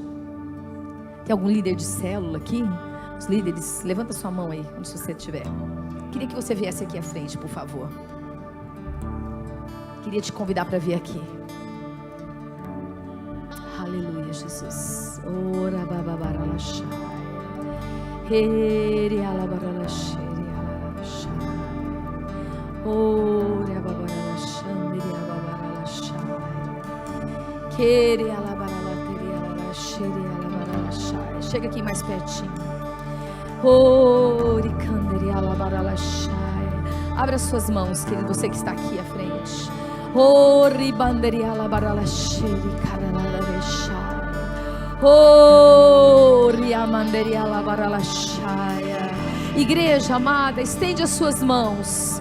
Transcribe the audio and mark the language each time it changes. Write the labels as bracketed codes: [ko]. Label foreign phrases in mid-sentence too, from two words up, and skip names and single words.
[pt] Tem algum líder de célula aqui? Os líderes, levanta sua mão aí, onde você estiver. Queria que você viesse aqui à frente, por favor. Queria te convidar para vir aqui. Aleluia, Jesus. Ora bababaralachai. Ere alabaralachei, alarachai. Ora babaralachandere ababaralachai. Quere alabaralateri alarachei, alabaralachai. Chega aqui mais pertinho. Ori candere alabaralachai. Abra suas mãos, querido, você que está aqui à frente. Ori banderi alabaralachei, caralarachai. Ori amanderi alabaralachai. Igreja amada, estende as suas mãos.